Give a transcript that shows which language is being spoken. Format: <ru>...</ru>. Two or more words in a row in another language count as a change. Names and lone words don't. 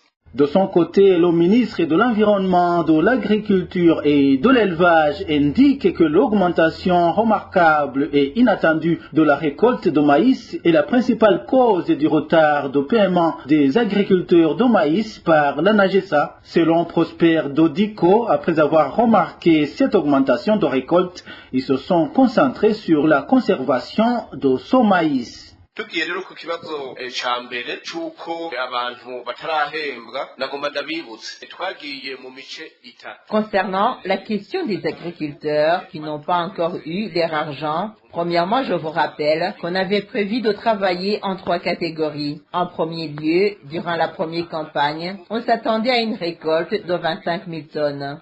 <fr>De son côté, le ministre de l'Environnement, de l'Agriculture et de l'Élevage indique que l'augmentation remarquable et inattendue de la récolte de maïs est la principale cause du retard de paiement des agriculteurs de maïs par l'ANAGESA. Selon Prosper Dodico, après avoir remarqué cette augmentation de récolte, ils se sont concentrés sur la conservation de ce maïs.</fr> <rn>tugiye rero ku kibazo ca mbere c'uko abantu batarahembwa nagomba ndabibutse twagiye mu mice itatu.</rn> <fr>Concernant la question des agriculteurs qui n'ont pas encore eu leur argent, premièrement, je vous rappelle qu'on avait prévu de travailler en 3 catégories. En premier lieu, durant la première campagne, on s'attendait à une récolte de 25 000 tonnes.</fr>